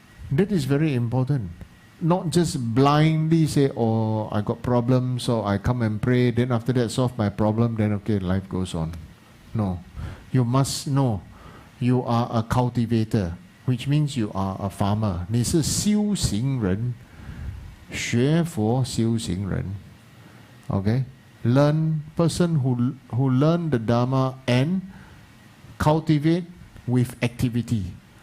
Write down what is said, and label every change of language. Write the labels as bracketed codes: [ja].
[en] That is very important. Not just blindly say, oh, I got problems, so I come and pray, then after that solve my problem, then okay, life goes on. No. You must know you are a cultivator, which means you are a farmer. [zh] 你是修行人，学佛修行人。 [en] Okay? Person who learn the Dharma and cultivate with activity.